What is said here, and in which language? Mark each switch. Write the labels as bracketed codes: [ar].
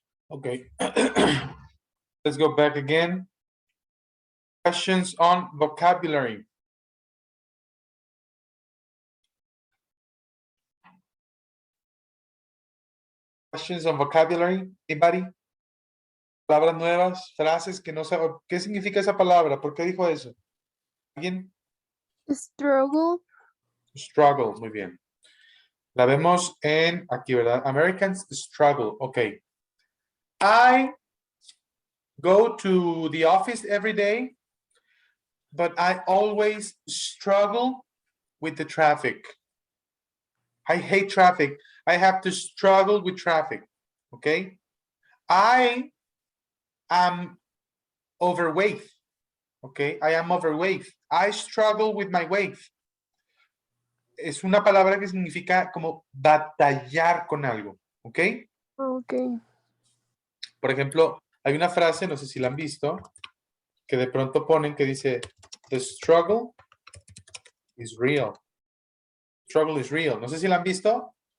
[en] Okay. Let's go back again. Questions on vocabulary. Questions on vocabulary. Anybody? [es] Palabras nuevas, frases que no sabe. ¿Qué significa esa palabra? ¿Por qué dijo eso? ¿Alguien? [en] Struggle. [es] Struggle, muy bien. La vemos en aquí, ¿verdad? [en] Americans struggle. Ok. I go to the office every day, but I always struggle with the traffic. I hate traffic. I have to struggle with traffic. Okay. I am overweight. Okay, I am overweight. I struggle with my weight. [es] Es una palabra que significa como batallar con algo. ¿Ok? Okay. Por ejemplo, hay una frase, no sé si la han visto, que de pronto ponen que dice, the struggle is real. Struggle is real. No sé si la han visto.